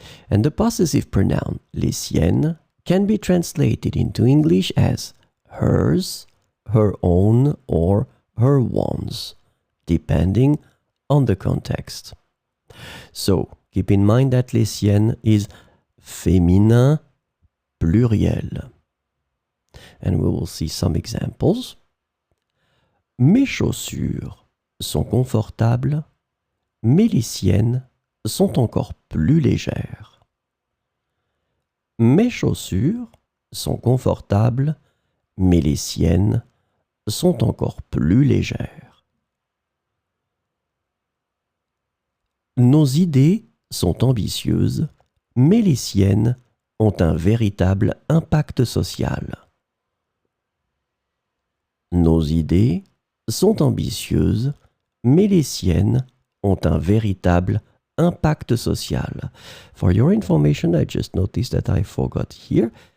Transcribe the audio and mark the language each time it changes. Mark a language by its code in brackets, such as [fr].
[en] And the possessive pronoun les siennes can be translated into English as hers, her own, or her ones, depending on the context. So, keep in mind that les siennes is féminin pluriel. And we will see some examples. [fr] Mes chaussures sont confortables, mais les siennes sont encore plus légères. Mes chaussures sont confortables, mais les siennes sont encore plus légères. Nos idées sont ambitieuses, mais les siennes ont un véritable impact social. Nos idées sont ambitieuses, mais les siennes ont un véritable impact social. [en] For your information, I just noticed that I forgot here.